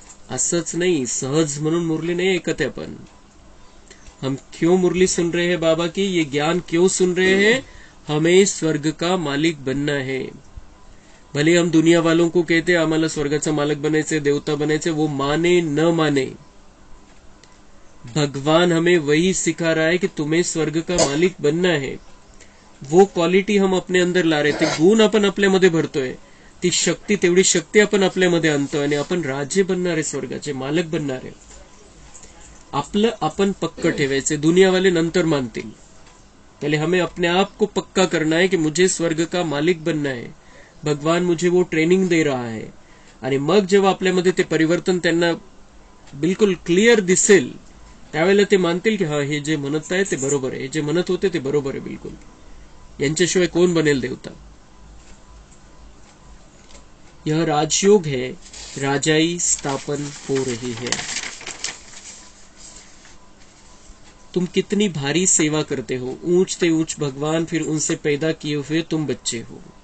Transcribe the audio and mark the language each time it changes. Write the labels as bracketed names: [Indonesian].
[Marathi] असंच नहीं सहज म्हणून मुरली नहीं ऐकत है अपन, [Hindi] हम क्यों मुरली सुन रहे हैं बाबा की, ये ज्ञान क्यों सुन रहे हैं, हमें स्वर्ग का मालिक बनना है। भले हम दुनिया वालों को कहते हैं [Marathi] आम्हाला स्वर्गाचा मालक बनायचे, देवता बनायचे, [Hindi] वो माने न माने, भगवान हमें वही सिखा रहा है कि तुम्हें स्वर्ग का मालिक बनना है। वो क्वालिटी हम अपने अंदर ला रहे, [Marathi] ते गुण आपण आपल्यामध्ये भरतोय, ती शक्ती तेवढी शक्ती आपण आपल्यामध्ये आणतोय आणि आपण राजे बनणार आहे, स्वर्गाचे मालक बनणार आहे। आपलं आपण पक्क ठेवायचे, दुनिया वाले नंतर मानतील, [Hindi] पहले हमें अपने आप को पक्का करना है कि मुझे स्वर्ग का मालिक बनना है। भगवान मुझे वो ट्रेनिंग दे रहा है [Marathi] आणि मग जेव्हा आपल्यामध्ये ते परिवर्तन त्यांना बिलकुल क्लिअर दिसेल त्यावेळेला ते मानतील की हा हे जे म्हणत आहे ते बरोबर आहे, जे म्हणत होते ते बरोबर आहे बिलकुल, यांच्याशिवाय कोण बनेल देवता। [Hindi] यह राजयोग है, राजाई स्थापन हो रही है। तुम कितनी भारी सेवा करते हो, ऊंच ते ऊंच भगवान फिर उनसे पैदा किए हुए तुम बच्चे हो।